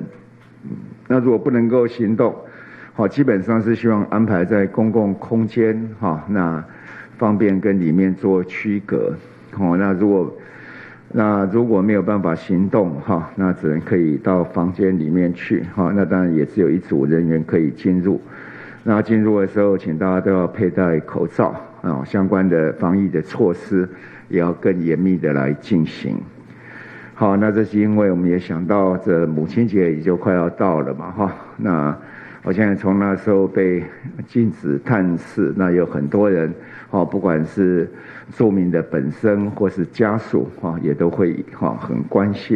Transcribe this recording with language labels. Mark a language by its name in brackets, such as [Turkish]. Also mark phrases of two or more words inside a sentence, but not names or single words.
[Chinese] 那如果不能夠行動，基本上是希望安排在公共空間，那方便跟裡面做區隔。那如果沒有辦法行動，那只能可以到房間裡面去。那當然也只有1組人員可以進入。那進入的時候，請大家都要佩戴口罩，相關的防疫的措施也要更嚴密的來進行。好，那這是因為我們也想到這母親節也就快要到了嘛，那我現在從那時候被禁止探視，那有很多人，不管是住民的本身或是家屬，也都會很關心。